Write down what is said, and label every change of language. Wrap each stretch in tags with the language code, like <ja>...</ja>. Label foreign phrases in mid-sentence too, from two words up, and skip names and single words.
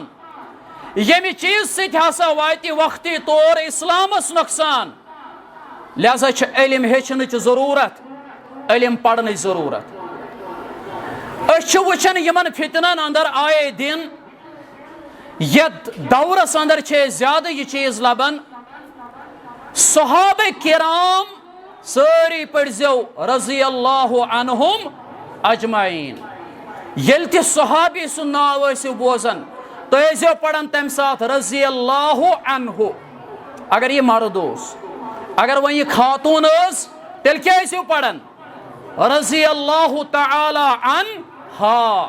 <ks>ییٚمہِ چیٖز سۭتۍ ہسا واتہِ وقتی طور اسلامس نۄقصان لہذا چھِ علم ہیٚچھنٕچ ضروٗرت علم پرنٕچ ضروٗرت أسۍ چھِ وٕچھان یِمن فتنن اندر آیے دِن یتھ دورس اندر چھِ أسۍ زیادٕ یہِ چیٖز لبان صحابہ کرام سٲری پٔرزیو</ks> <ar>رضی اللہ عنہم اجمعین.</ar> <ks>یل تہ صحابی سن ناو ٲسِو بوزان تُہۍ ٲسۍزیو پران تمہِ ساتہٕ</ks> <ar>رضی اللہ عنہ</ar> <ks>اگر یہ مرد اوس. اگر وۄنۍ یہ خاتون ٲس تیٚلہِ کیٛاہ ٲسِو پران</ks> <ar>رضی اللہ تعالی عنہا.</ar>